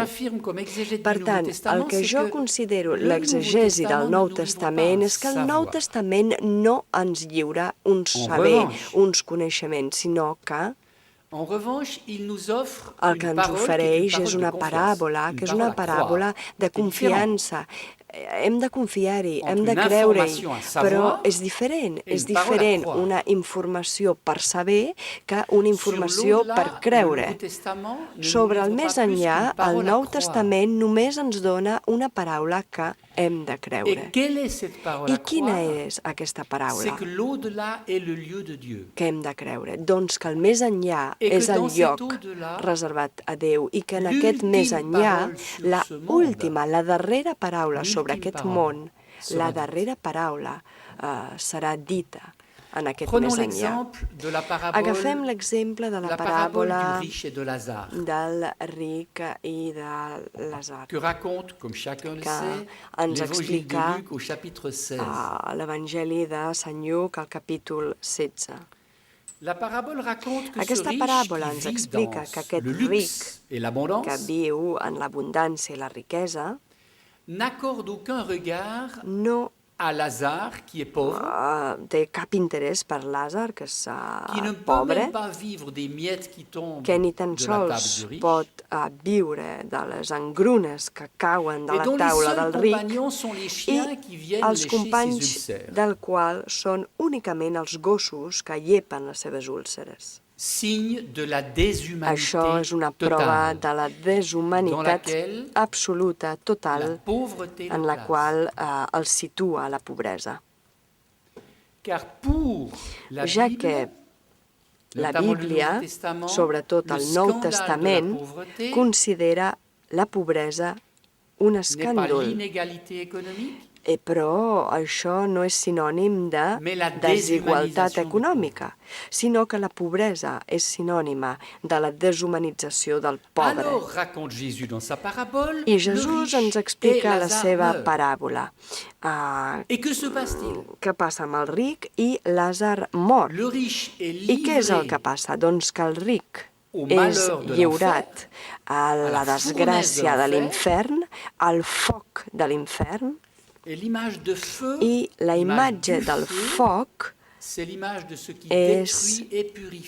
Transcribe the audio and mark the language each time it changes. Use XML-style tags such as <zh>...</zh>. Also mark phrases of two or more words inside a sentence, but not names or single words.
<ca>Per tant, el que jo considero l'exegesi del Nou Testament és que el Nou Testament no ens lliura un saber, uns coneixements, sinó que el que ens ofereix és una paràbola, que és una paràbola de confiança. hem de confiar-hi, hem entre de</ca> <fr>une</fr> <ca>creure-hi,</ca> <fr>information à</fr> <ca>però</ca> <fr>savoir</fr> <ca>és diferent.</ca> <fr>et</fr> <ca>És</ca> <fr>une parole à</fr> <ca>diferent</ca> <fr>croire.</fr> <ca>una informació per saber que una</ca> <fr>Sur</fr> <ca>informació per</ca> <fr>l'au-delà, le</fr> <ca>creure.</ca> <fr>Nouveau Testament ne nous</fr> <ca>Sobre el</ca> <fr>livre</fr> <ca>més</ca> <fr>pas plus</fr> <ca>enllà,</ca> <fr>qu'une</fr> <ca>el</ca> <fr>parole à</fr> <ca>Nou</ca> <fr>croire.</fr> <ca>Testament només ens dona una paraula que hem de creure.</ca> <fr>Et quelle est cette parole</fr> <ca>I</ca> <fr>à</fr> <ca>quina</ca> <fr>croire?</fr> <ca>és aquesta</ca> <fr>C'est</fr> <ca>paraula</ca> <fr>que l'au-delà est le lieu de Dieu.</fr> <ca>que hem de creure? Doncs que el més enllà</ca> <fr>Et que</fr> <ca>és el</ca> <fr>dans cet</fr> <ca>lloc</ca> <fr>au-delà,</fr> <ca>reservat a Déu i que en aquest més</ca> <fr>l'ultime</fr> <ca>enllà,</ca> <fr>parole sur</fr> <ca>la</ca> <fr>ce monde,</fr> <ca>última, la darrera paraula sobre</ca> <fr>l'ultime</fr> <ca>aquest</ca> <fr>parole</fr> <ca>món,</ca> <fr>sera</fr> <ca>la</ca> <fr>dite.</fr> <ca>darrera paraula serà dita en aquest</ca> <fr>Prenons</fr> <ca>més enllà.</ca> <fr>l'exemple de la parabole,</fr> <ca>Agafem l'exemple de la</ca> <fr>la parabole</fr> <ca>paràbola</ca> <fr>du riche et de Lazare,</fr> <ca>del ric i de Lazar,</ca> <fr>que raconte, comme chacun le</fr> <ca>que</ca> <fr>sait,</fr> <ca>ens</ca> <fr>l'évangile</fr> <ca>explica</ca> <fr>de Luc au chapitre 16.</fr> <ca>a l'Evangeli de Sant Lluc, al capítol 16.</ca> <fr>La parabole raconte que ce</fr> <ca>Aquesta</ca> <fr>riche</fr> <ca>paràbola</ca> <fr>qui</fr> <ca>ens</ca> <fr>vit</fr> <ca>explica</ca> <fr>dans</fr> <ca>que aquest</ca> <fr>le</fr> <ca>ric</ca> <fr>luxe et</fr> <ca>que</ca> <fr>l'abondance</fr> <ca>viu en l'abundància i la riquesa</ca> <fr>n'accorde aucun regard</fr> <ca>no</ca> <fr>à Lazare qui est pauvre,</fr> <ca>té cap interès per Làzar, que és</ca> <fr>qui ne peut</fr> <ca>pobre,</ca> <fr>même pas vivre des miettes qui tombent</fr> <ca>que ni tan</ca> <fr>de la table</fr> <ca>sols</ca> <fr>du riche.</fr> <ca>pot viure de les engrunes que cauen de</ca> <fr>Et</fr> <ca>la</ca> <fr>dont les</fr> <ca>taula</ca> <fr>seuls</fr> <ca>del ric,</ca> <fr>compagnons sont les</fr> <ca>i</ca> <fr>chiens qui viennent</fr> <ca>els</ca> <fr>lécher ses</fr> <ca>companys</ca> <fr>ulcères.</fr> <ca>del qual són únicament els gossos que llepen les seves úlceres.</ca> <fr>Signe de la déshumanité</fr> <ca>Això és una prova</ca> <fr>totale,</fr> <ca>de la</ca> <fr>dans</fr> <ca>deshumanitat</ca> <fr>laquelle</fr> <ca>absoluta,</ca> <fr>la</fr> <ca>total,</ca> <fr>pauvreté</fr> <ca>en</ca> <fr>le</fr> <ca>la</ca> <fr>place.</fr> <ca>qual el situa la pobresa.</ca> <fr>Car pour la</fr> <ca>Ja</ca> <fr>Bible,</fr> <ca>que la</ca> <fr>notamment le</fr> <ca>Bíblia,</ca> <fr>Nouveau Testament,</fr> <ca>sobretot</ca> <fr>le</fr> <ca>el Nou</ca> <fr>scandale de la</fr> <ca>Testament,</ca> <fr>pauvreté</fr> <ca>considera la pobresa un</ca> <fr>n'est pas</fr> <ca>escàndol.</ca> <fr>l'inégalité économique,</fr> <ca>Però això no és sinònim de</ca> <fr>Mais la</fr> <ca>desigualtat</ca> <fr>déshumanisation du</fr> <ca>econòmica, sinó que la pobresa és sinònima de la deshumanització del pobre.</ca> <fr>alors raconte Jésus dans sa parabole,</fr> <ca>I</ca> <fr>le</fr> <ca>Jesús</ca> <fr>riche</fr> <ca>ens</ca> <fr>et</fr> <ca>explica la</ca> <fr>Lazare</fr> <ca>seva</ca> <fr>meurent.</fr> <ca>paràbola.</ca> <fr>Et que se passe-t-il?</fr> <ca>Què passa amb el ric i Làzar mor?</ca> <fr>Le riche est</fr> <ca>I què és el</ca> <fr>livré</fr> <ca>que passa? Doncs que el ric</ca> <fr>au</fr> <ca>és</ca> <fr>malheur de</fr> <ca>lliurat a la</ca> <fr>la</fr> <ca>desgràcia</ca> <fr>fournaise</fr> <ca>de</ca> <fr>de</fr> <ca>l'infern, al foc de l'infern,</ca> <fr>et l'image de feu,</fr> <ca>i la</ca> <fr>l'image</fr> <ca>imatge</ca> <fr>du</fr> <ca>del</ca> <fr>feu,</fr> <ca>foc</ca> <fr>c'est l'image de ce qui</fr> <ca>és</ca> <fr>détruit et purifie.</fr>